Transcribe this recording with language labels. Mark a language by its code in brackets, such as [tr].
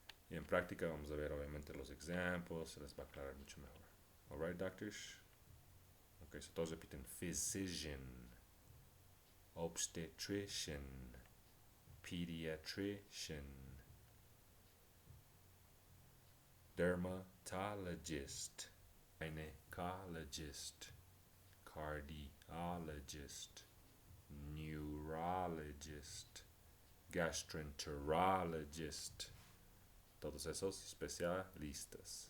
[es] Y en práctica vamos a ver obviamente los ejemplos, se les va a aclarar mucho mejor. [en] Alright, doctors? Okay, so [es] todos repiten [en] physician, obstetrician, pediatrician, dermatologist, gynecologist, cardiologist, neurologist, gastroenterologist. [es] Todos esos especialistas.